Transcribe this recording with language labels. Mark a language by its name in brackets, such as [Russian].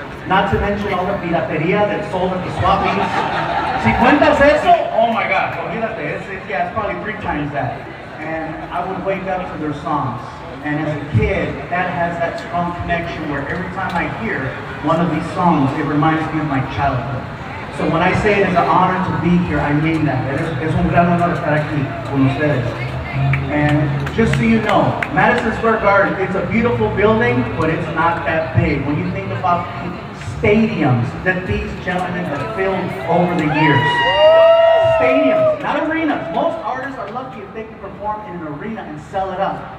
[English] Not to mention all the piratería that sold at the swap meets. [Spanish] Si cuentas eso, [English] oh my God, [Spanish] olvídate, [English] it's probably 3 times that. And I would wake up to their songs. And as a kid, that has that strong connection where every time I hear one of these songs, it reminds me of my childhood. So when I say it is an honor to be here, I mean that. [Spanish] Es un gran honor estar aquí con ustedes. [English] And just so you know, Madison Square Garden, it's a beautiful building, but it's not that big. When you think about the stadiums that these gentlemen have filled over the years. Stadiums, not arenas. Most artists are lucky if they can perform in an arena and sell it out.